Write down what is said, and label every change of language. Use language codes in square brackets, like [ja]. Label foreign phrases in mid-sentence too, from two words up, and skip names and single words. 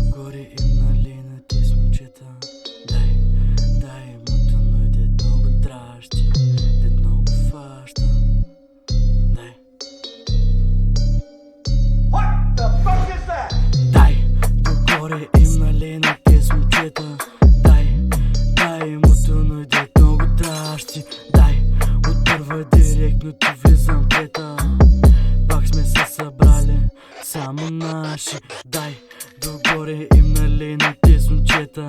[bg] Догоре им налинати с момчета. Дай му тъной, дет много дращи, дет много фаща. Дай. [en] What the fuck is that? [bg] Дай, догоре им налинати с момчета. Дай му тъной, дет много дращи. Дай, от първа директно ти влизам трета. Пак сме се събрали, само наши. Дай, догоре им налинати с момчета.